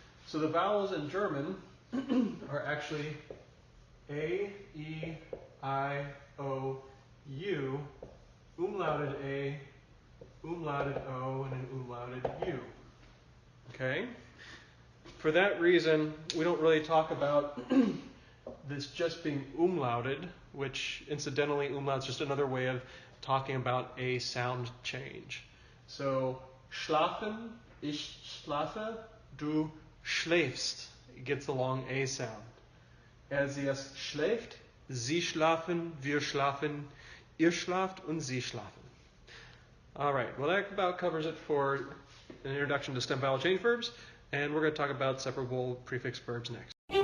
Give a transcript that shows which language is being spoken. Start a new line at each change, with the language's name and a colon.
English: So the vowels in German are actually A, E, I, O, U, umlauted A, umlauted O, and an umlauted U. Okay? For that reason, we don't really talk about this just being umlauted, which incidentally, umlaut's just another way of talking about a sound change.
German: So, schlafen, ich schlafe, du schläfst.
English: It gets the long A sound.
German: Es schläft, sie schlafen, wir schlafen, ihr schlaft, und sie schlafen.
English: All right, well that about covers it for an introduction to stem vowel change verbs, and we're going to talk about separable prefix verbs next.